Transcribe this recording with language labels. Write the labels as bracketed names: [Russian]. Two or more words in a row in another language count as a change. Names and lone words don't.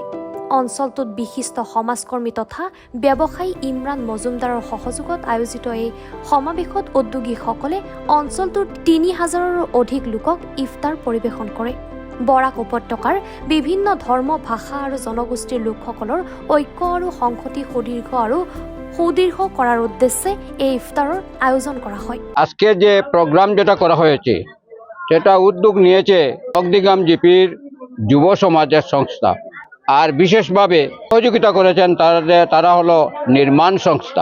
[Assamese] অঞ্চলটোত বিশিষ্ট সমাজকৰ্মী তথা ব্যৱসায়ী ইমৰান মজুমদাৰৰ সহযোগত আয়োজিত এই সমাৱেশত উদ্যোগীসকলে অঞ্চলটোৰ ৩,০০০ৰো অধিক লোকক ইফতাৰ পৰিৱেশন কৰে। বৰাক উপত্যকাৰ বিভিন্ন ধৰ্ম, ভাষা আৰু জনগোষ্ঠীর লোকসকলৰ ঐক্য আৰু সংহতি [Bangla] সুদীর্ঘ করার উদ্দেশ্যে এই ইফতারের আয়োজন করা হয়। আজকে যে প্রোগ্রাম যেটা করা হয়েছে সেটা উদ্যোগ নিয়েছে নকদিগ্রাম জিপির যুব সমাজের সংস্থা, আর বিশেষভাবে সহযোগিতা করেছেন তারা হলো নির্মাণ সংস্থা।